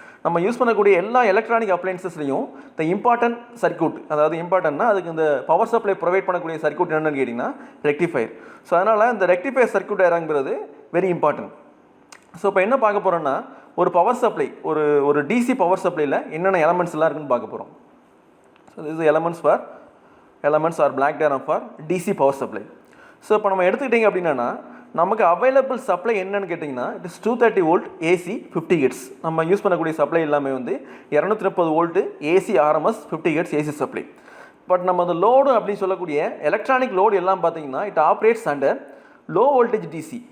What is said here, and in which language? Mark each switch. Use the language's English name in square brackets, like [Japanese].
[Tamil] நம்ம யூஸ் பண்ணக்கூடிய எல்லா எலக்ட்ரானிக் அப்ளையன்சஸ்லையும் இந்த இம்பார்ட்டன்ட் சர்க்யூட், அதாவது இம்பார்ட்டன்ட்னா அதுக்கு இந்த பவர் சப்ளை ப்ரொவைட் பண்ணக்கூடிய சர்க்யூட் என்னென்னு கேட்டிங்கன்னா ரெக்டிஃபயர். ஸோ அதனால் இந்த ரெக்டிஃபயர் சர்க்யூட் இறங்குறது வெரி இம்பார்ட்டன்ட். ஸோ இப்போ என்ன பார்க்க போகிறோன்னா ஒரு பவர் சப்ளை, ஒரு டிசி பவர் சப்ளையில் என்னென்ன எலமெண்ட்ஸ் எல்லாம் இருக்குன்னு பார்க்க போகிறோம். [English] So this is elements are black diagram for DC power supply. [Tamil] So இப்போ நம்ம எடுத்துக்கிட்டிங்க அப்படின்னா நமக்கு அவைலபிள் சப்ளை என்னன்னு கேட்டிங்கன்னா [English] It is 230 volt AC 50 hertz. [Tamil] நம்ம யூஸ் பண்ணக்கூடிய சப்ளை எல்லாமே வந்து 230 volt AC RMS 50 hertz AC supply. But நம்ம அந்த லோடு அப்படின்னு சொல்லக்கூடிய எலக்ட்ரானிக் லோடு எல்லாம் பார்த்தீங்கன்னா [English] It operates under low voltage DC.